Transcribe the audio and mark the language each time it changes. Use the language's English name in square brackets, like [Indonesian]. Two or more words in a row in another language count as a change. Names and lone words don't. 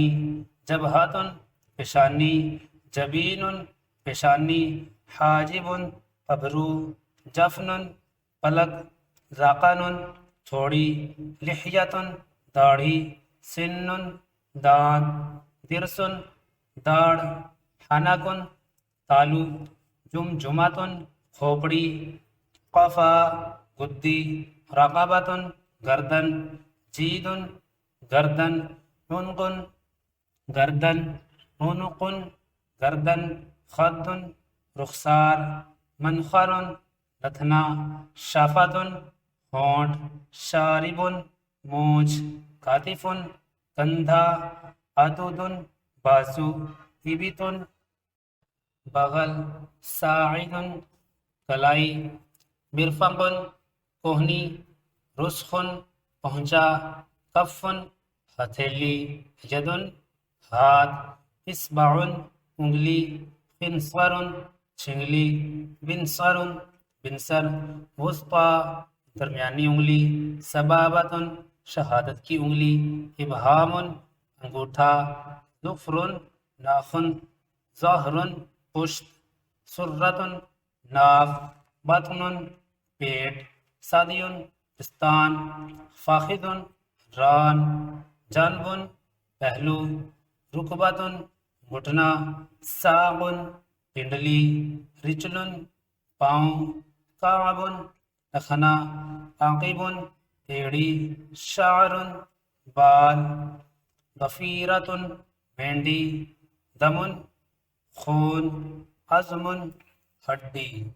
[Urdu] جبہۃ پیشانی، جبین پیشانی، حاجب ابرو، جفن پلک، ذقن تھوڑی، لحیۃ داڑھی، سن دانت، درس داڑھ، حنک تالو، جمجمۃ کھوپڑی، قفا گدی، رقبۃ گردن، جید گردن، عنق گردن، عنق گردن، خد رخسار، منخر لتھنا، شفۃ ہونٹ، شارب مونچھ، کتف کندھا، عضد بازو، ابط بغل، ساعد کلائی، مرفق کوہنی، رسخ پہنچا، کف ہتھیلی، ید ہاتھ، اصبع انگلی، خنصر چھنگلی، بنصر بنسر، وسطی درمیانی انگلی، سبابۃ شہادت کی انگلی، ابہام انگوٹھا، ظفر ناخن، ظہر پشت، سرۃ ناف، بطن پیٹ، ثدی پستان، فخذ ران، جنب پہلو، رکبۃ گھٹنا، ساق پنڈلی، رجل پاؤں، کعب ٹخنا، عقب ایڑی، شعر بال، ضفیرۃ مینڈی، دم خون، عظم ہڈی۔